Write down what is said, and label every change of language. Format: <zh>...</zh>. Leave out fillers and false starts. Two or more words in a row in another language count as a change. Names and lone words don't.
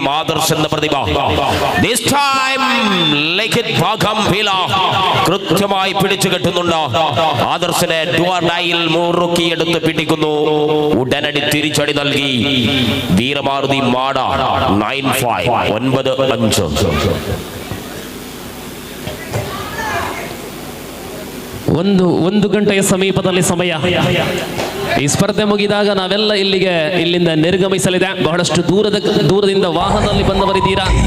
<ml>ആദർശ് എന്ന പ്രതിഭ കൃത്യമായി പിടിച്ചു കെട്ടുന്നുണ്ട്. ആദർശിനെ ഡുവഡായിൽ മുറുക്കിയെടുത്ത് പിടിക്കുന്നു. ഉടനടി തിരിച്ചടി നൽകി വീരമാരുതി മാട. 9-5.</ml> <kn>ಒಂದು ಗಂಟೆಯ ಸಮೀಪದಲ್ಲಿ ಸಮಯ. ಈ ಸ್ಪರ್ಧೆ ಮುಗಿದಾಗ ನಾವೆಲ್ಲ ಇಲ್ಲಿಂದ ನಿರ್ಗಮಿಸಲಿದೆ. ಬಹಳಷ್ಟು ದೂರದಿಂದ ವಾಹನದಲ್ಲಿ ಬಂದವರಿದ್ದೀರಾ.</kn>